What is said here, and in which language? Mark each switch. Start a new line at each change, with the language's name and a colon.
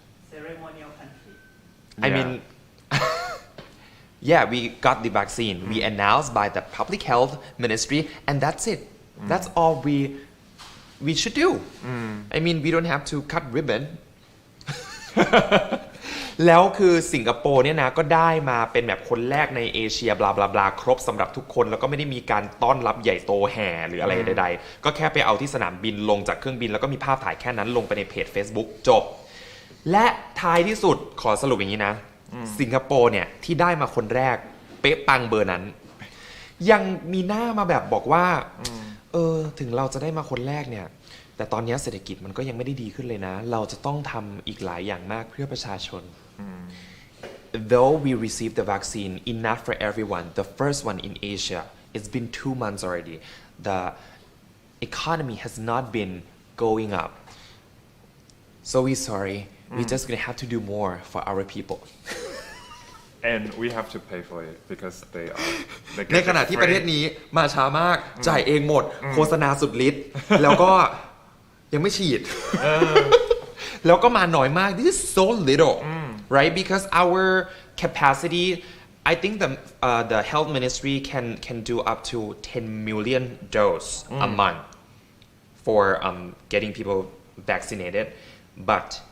English: ceremonial country. I mean, yeah, we got the vaccine. We announced by the Public Health Ministry, and that's it. That's all we should do. I mean, we don't have to cut ribbon.
Thai: แล้วคือสิงคโปร์เนี่ยนะก็ได้มาเป็นแบบคนแรกในเอเชียบลาบลาบลาครบสำหรับทุกคนแล้วก็ไม่ได้มีการต้อนรับใหญ่โตแห่หรืออะไรใดๆก็แค่ไปเอาที่สนามบินลงจากเครื่องบินแล้วก็มีภาพถ่ายแค่นั้นลงไปในเพจ Facebook จบและท้ายที่สุดขอสรุปอย่างนี้นะสิงคโปร์เนี่ยที่ได้มาคนแรกเป๊ะปังเบอร์นั้นยังมีหน้ามาแบบบอกว่า ถึงเราจะได้มาคนแรกเนี่ยแต่ตอนนี้เศรษฐกิจมันก็ยังไม่ได้ดีขึ้นเลยนะเราจะต้องทำอีกหลายอย่างมากเพื่อประชาชน
English: Though we received the vaccine enough for everyone the first one in Asia it's been 2 months already the economy has not been going up so we sorry we just gonna have to do more for our people And we have to pay for it because they
Thai: ในขณะที่ประเทศนี้มาช้ามากจ่ายเองหมดโฆษณาสุดฤทธิ์แล้วก็ยังไม่ฉีดแล้วก็มาน้อยมาก
English: this is so little right because our capacity I think the health ministry can do up to 10 million dose a month for getting people vaccinated but